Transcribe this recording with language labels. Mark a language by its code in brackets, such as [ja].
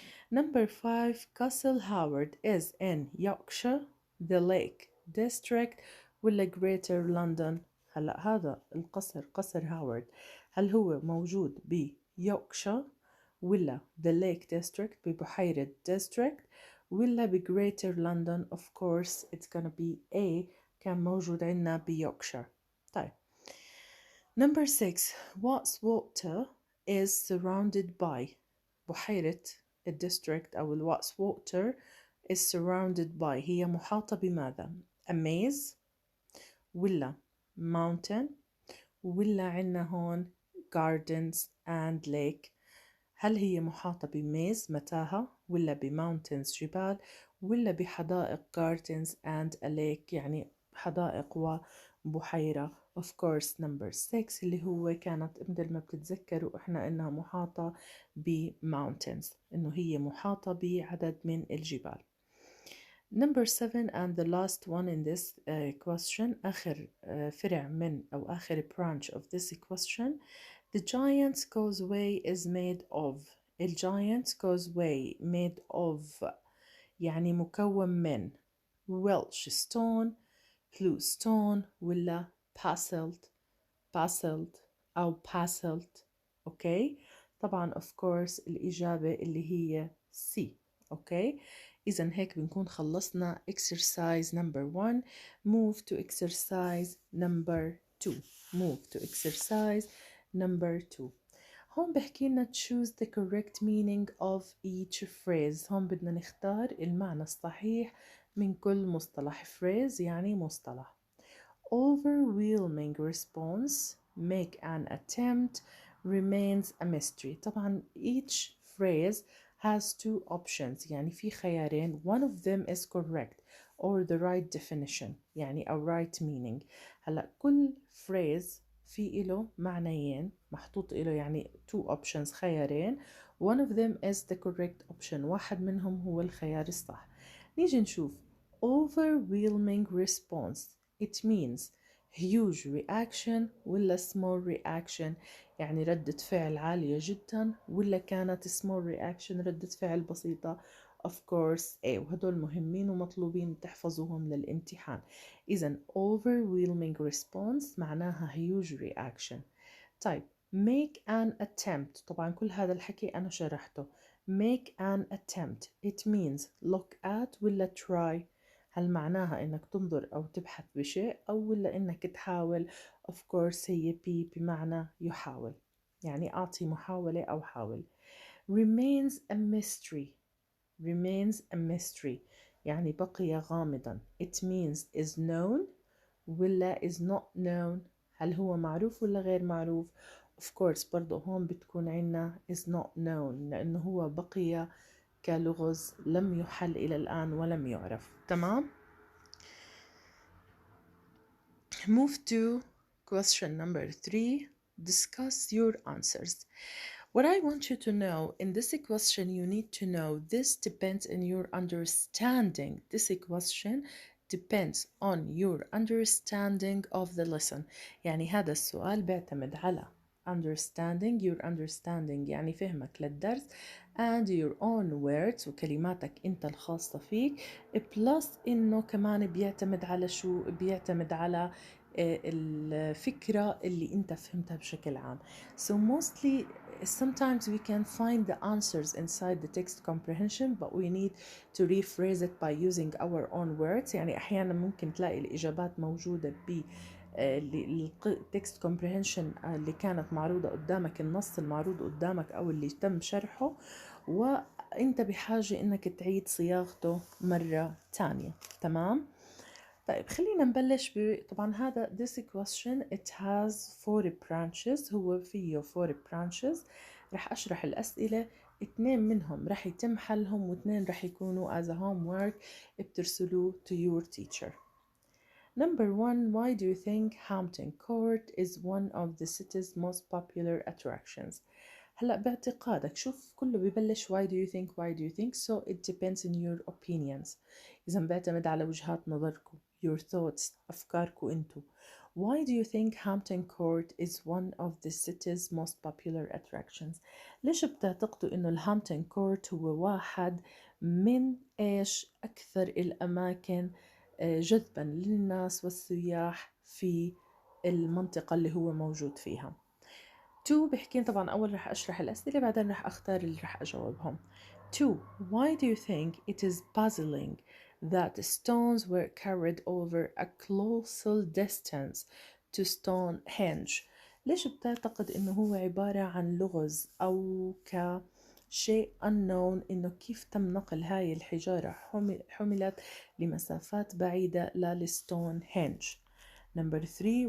[en] Number 5 Castle Howard is in Yorkshire, the Lake District ولا Greater London. [ar] هلأ هذا القصر قصر هاورد هل هو موجود بيوركشاير ولا the Lake District ببحيرة District ولا بGreater London. [en] of course it's gonna be A [ar] كان موجود عندنا بيوركشاير. طيب [en] Number 6 Water is surrounded by [ar] بحيرة الديستريكت أو الواتس ووتر [en] is surrounded by [ar] هي محاطة بماذا؟ [en] a maze ولا mountain [ar] ولا عنا هون [en] gardens and lake. [ar] هل هي محاطة بميز متاهة ولا بماونتنز جبال ولا بحدائق [en] gardens and a lake [ar] يعني حدائق وبحيرة. [en] of course number 6 [ar] اللي هو كانت مثل ما بتتذكروا احنا انها محاطة بماونتنز انه هي محاطة بعدد من الجبال. [en] Number 7 and the last one in this question [ar] آخر فرع من أو آخر [en] branch of this question. The Giant's Causeway is made of ال Giant's Causeway made of [ar] يعني مكون من [en] Welsh stone bluestone ولا basalt أو basalt. [ar] أوكي طبعا [en] of course [ar] الإجابة اللي هي C. أوكي إذن هيك بنكون خلصنا [en] exercise number 1. move to exercise number 2. move to exercise number 2. [ar] هون بحكي لنا [en] choose the correct meaning of each phrase. [ar] هون بدنا نختار المعنى الصحيح من كل مصطلح. phrase يعني مصطلح. [en] overwhelming response make an attempt remains a mystery. طبعا each phrase has two options [ar] يعني في خيارين [en] one of them is correct or the right definition يعني a right meaning. [ar] هلأ كل phrase في إله معنيين محطوط إله يعني [en] two options [ar] خيارين [en] one of them is the correct option [ar] واحد منهم هو الخيار الصح. نيجي نشوف [en] overwhelming response it means huge reaction [ar] ولا [en] small reaction [ar] يعني ردة فعل عالية جدا ولا كانت small reaction ردة فعل بسيطة. [en] of course A [ar] وهدول مهمين ومطلوبين تحفظوهم للامتحان. إذن overwhelming response معناها [en] huge reaction. [ar] طيب [en] make an attempt [ar] طبعا كل هذا الحكي أنا شرحته. [en] make an attempt it means look at ولا try. [ar] هل معناها إنك تنظر أو تبحث بشيء أو ولا إنك تحاول. [en] of course [ar] هي B بمعنى يحاول يعني أعطي محاولة أو حاول. [en] remains a mystery remains a mystery [ar] يعني بقي غامضا. [en] it means is known ولا is not known. [ar] هل هو معروف ولا غير معروف. [en] of course [ar] برضو هون بتكون عنا [en] is not known [ar] لأنه هو بقي كلغز لم يحل إلى الآن ولم يعرف. تمام [en] move to question number 3. Discuss your answers. What I want you to know in this question, you need to know this depends on your understanding. This question depends on your understanding of the lesson. [ar] يعني هذا السؤال بيعتمد على [en] your understanding [ar] يعني فهمك للدرس [en] and your own words [ar] وكلماتك انت الخاصة فيك plus انه كمان بيعتمد على شو بيعتمد على الفكرة اللي انت فهمتها بشكل عام. [en] So mostly sometimes we can find the answers inside the text comprehension but we need to rephrase it by using our own words. [ar] يعني أحيانا ممكن تلاقي الإجابات موجودة ب التكست كومبريهنشن اللي كانت معروضة قدامك، النص المعروض قدامك أو اللي تم شرحه، وأنت بحاجة إنك تعيد صياغته مرة تانية. تمام؟ طيب خلينا نبلش طبعا هذا [en] this question it has 4 branches. [ar] هو فيه 4 branches. رح أشرح الأسئلة، 2 منهم رح يتم حلهم و2 رح يكونوا [en] as a homework [ar] بترسلوه [en] to your teacher. Number 1, why do you think Hampton Court is one of the city's most popular attractions? [ar] هلا باعتقادك شوف كله ببلش [en] why do you think so it depends on your opinions. [ar] إذا بيعتمد على وجهات نظركم [en] your thoughts [ar] أفكاركم انتو. [en] Why do you think Hampton Court is one of the city's most popular attractions? [ar] ليش بتعتقدوا إنه الهامبتون كورت هو واحد من إيش أكثر الأماكن جذبا للناس والسياح في المنطقة اللي هو موجود فيها؟ 2 بحكي طبعا أول رح أشرح الأسئلة بعدين رح أختار اللي رح أجاوبهم. 2. [en] Why do you think it is puzzling that stones were carried over a colossal distance to Stonehenge? [ar] ليش بتعتقد إنه هو عبارة عن لغز أو كشيء unknown إنه كيف تم نقل هاي الحجارة حملت لمسافات بعيدة لستونهنج؟ [en] Number 3.